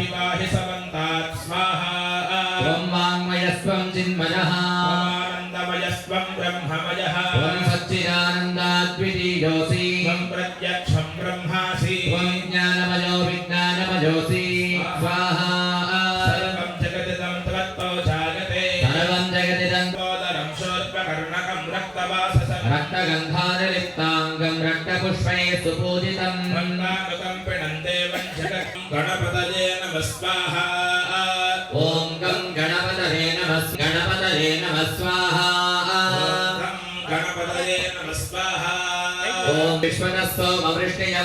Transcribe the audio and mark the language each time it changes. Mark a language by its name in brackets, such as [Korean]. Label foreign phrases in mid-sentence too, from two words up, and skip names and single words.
[Sanskrit] పాహి సమంతాత్ స్వాహా ఓం వాంగ్మయస్వం చిన్మయః ఆనందమయస్వం బ్రహ్మమయః ఓం సచ్చిదానందాద్వితీయోసి త్వం ప్రత్యక్షం బ్రహ్మాసి త్వం జ్ఞానమయో విజ్ఞానమయోసి స్వాహా సర్వం జగదిదం త్వత్తో జాయతే సర్వం జగదిదం తోదరం శోర్పకర్ణకం రక్తవాససం రక్తగంధానిలిప్తాంగ सर्वं रक्तपुष्पैः सुपूजितम् वन्दानुकं पिणन्ते वञ्चकं गणपतये नमः स्वाहा ॐ गं गणपतये नमः स्वाहा गणपतये नमः स्वाहा ॐ विश्वतस्तोमवृष्टियं